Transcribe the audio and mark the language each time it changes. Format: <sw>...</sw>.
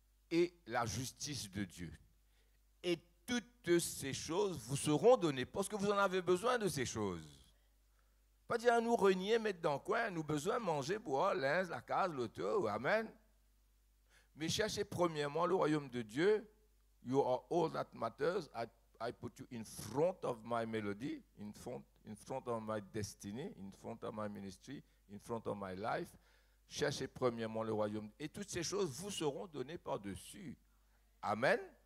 <fr>Et la justice de Dieu. Et toutes ces choses vous seront données parce que vous en avez besoin de ces choses. Pas dire à nous renier, mettre dans le coin, nous besoin de manger, boire, linge, la case, l'auto. Amen. Mais cherchez premièrement le royaume de Dieu.</fr> <en>You are all that matters. I put you in front of my melody, in front of my destiny, in front of my ministry, in front of my life.</en> <fr>Cherchez premièrement le royaume. Et toutes ces choses vous seront données par-dessus. Amen.</fr>